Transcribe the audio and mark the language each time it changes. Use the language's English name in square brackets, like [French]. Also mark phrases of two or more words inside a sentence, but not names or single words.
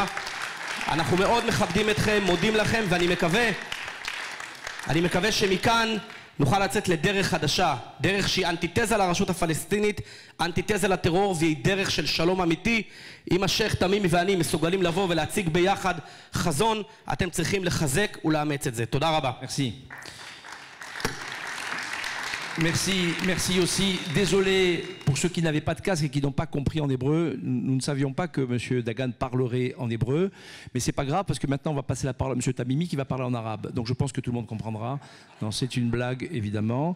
[Hebrew] אנחנו מאוד מכבדים אתכם, מודים לכם, ואני מקווה שמכאן נוכל לצאת לדרך חדשה, דרך שהיא אנטיתזה לרשות הפלסטינית, אנטיתזה לטרור, והיא דרך של שלום אמיתי. אם השייח תמימי ואני מסוגלים לבוא ולהציג ביחד חזון, אתם צריכים לחזק ולאמץ את זה. תודה רבה. [French] Merci aussi. Désolé pour ceux qui n'avaient pas de casque et qui n'ont pas compris en hébreu. Nous ne savions pas que M. Dagan parlerait en hébreu. Mais ce n'est pas grave parce que maintenant on va passer la parole à M. Tamimi qui va parler en arabe. Donc je pense que tout le monde comprendra. Non, c'est une blague évidemment.